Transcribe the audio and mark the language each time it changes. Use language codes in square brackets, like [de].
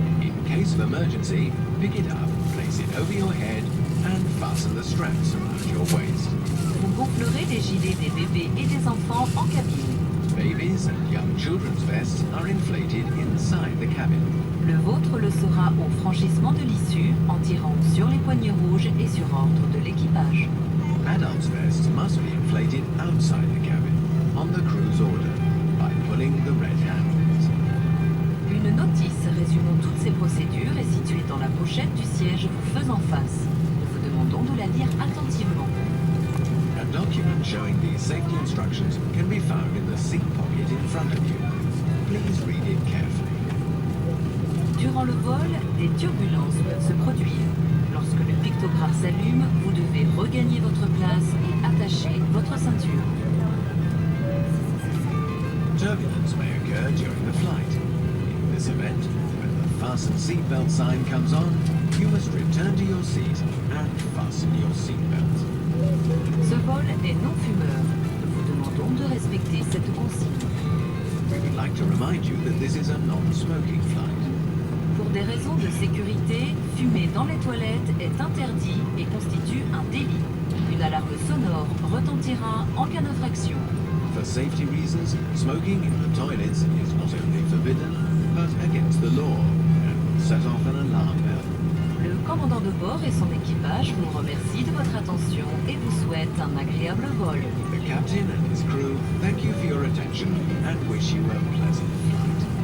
[en] In case of emergency, pick it up, place it over your head, and fasten the straps around your waist. [fr] Vous gonflerez les gilets des bébés et des enfants en cabine. [en] Babies and young children's vests are inflated inside the cabin. [fr] Le vôtre le sera au franchissement de l'issue en tirant sur les poignées rouges et sur ordre de l'équipage. [en] Adults' vests must be inflated outside the cabin, on the crew's order, by pulling the red handles. [fr] Une notice résumant toutes ces procédures est située dans la pochette du siège vous faisant face. Nous vous demandons de la lire attentivement. [en] A document showing these safety instructions can be found in the seat pocket in front of you. Please read it carefully. [fr] Durant le vol, des turbulences peuvent se produire. Lorsque le pictogramme s'allume, vous devez regagner votre place et attacher votre ceinture. [en] Turbulence may occur during the flight. In this event, when the fasten seatbelt sign comes on, you must return to your seat and fasten your seatbelt. [fr] Ce vol est non fumeur. Nous vous demandons de respecter cette consigne. [en] We would like to remind you that this is a non-smoking flight. [fr] Pour des raisons de sécurité, fumer dans les toilettes est interdit et constitue un délit. Une alarme sonore retentira en cas d'infraction. [en] For safety reasons, smoking in the toilets is not only forbidden, but against the law, and will set off an alarm bell. [fr] Le commandant de bord et son équipage vous remercient de votre attention et vous souhaitent un agréable vol. [en] The captain and his crew thank you for your attention and wish you a pleasant flight.